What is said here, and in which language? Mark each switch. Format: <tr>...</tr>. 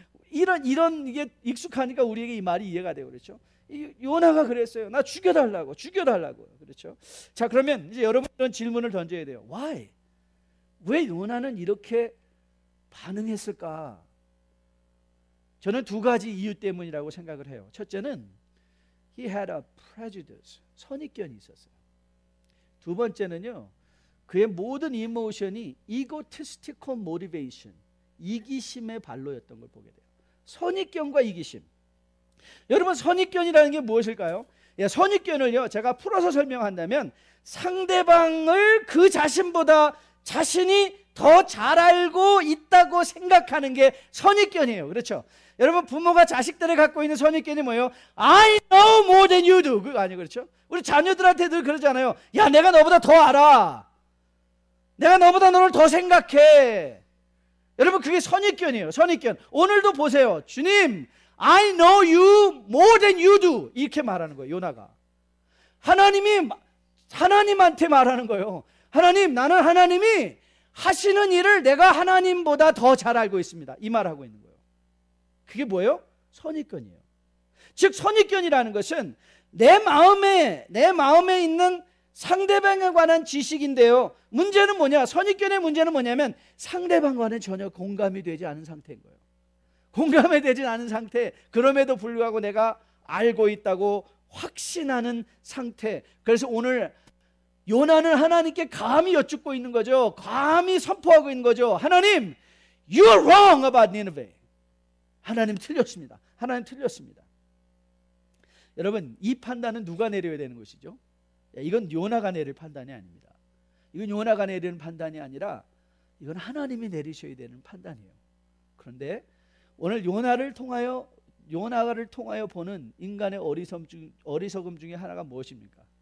<ko>이런 이게 익숙하니까 우리에게 이 말이 이해가 되고 그렇죠. 요나가 그랬어요. 나 죽여달라고. 그렇죠. 자, 그러면 이제 여러분 이런 질문을 던져야 돼요.</ko> <en>Why?</en> <ko>왜 요나는 이렇게 반응했을까? 저는 두 가지 이유 때문이라고 생각을 해요. 첫째는</ko> <en>he had a prejudice,</en> <ko>선입견이 있었어요. 두 번째는요, 그의 모든 이모션이</ko> <en>egotistical motivation,</en> <ko>이기심의 발로였던 걸 보게 돼요. 선입견과 이기심. 여러분, 선입견이라는 게 무엇일까요? 선입견을요, 제가 풀어서 설명한다면 상대방을 그 자신보다 자신이 더 잘 알고 있다고 생각하는 게 선입견이에요. 그렇죠? 여러분, 부모가 자식들이 갖고 있는 선입견이 뭐예요?</ko> <en>I know more than you do.</en> <ko>그거 아니에요. 그렇죠? 우리 자녀들한테도 그러잖아요. 야, 내가 너보다 더 알아. 내가 너보다 너를 더 생각해. 여러분, 그게 선입견이에요. 선입견. 오늘도 보세요.</ko> <en>주님, I know you more than you do.</en> <ko>이렇게 말하는 거예요. 요나가. 하나님이 하나님한테 말하는 거예요. 하나님, 나는 하나님이 하시는 일을 내가 하나님보다 더 잘 알고 있습니다. 이 말하고 있는 거예요. 그게 뭐예요? 선입견이에요. 즉, 선입견이라는 것은 내 마음에 있는 상대방에 관한 지식인데요, 문제는 뭐냐? 선입견의 문제는 뭐냐면 상대방과는 전혀 공감이 되지 않은 상태인 거예요. 공감이 되지 않은 상태, 그럼에도 불구하고 내가 알고 있다고 확신하는 상태. 그래서 오늘 요나는 하나님께 감히 여쭙고 있는 거죠. 감히 선포하고 있는 거죠.</ko> <en>하나님, you're wrong about Nineveh.</en> <ko>하나님 틀렸습니다. 하나님 틀렸습니다. 여러분, 이 판단은 누가 내려야 되는 것이죠? 이건 요나가 내릴 판단이 아닙니다. 이건 요나가 내리는 판단이 아니라 이건 하나님이 내리셔야 되는 판단이에요. 그런데 오늘 요나를 통하여 보는 인간의 어리석음 중에 하나가 무엇입니까?</ko>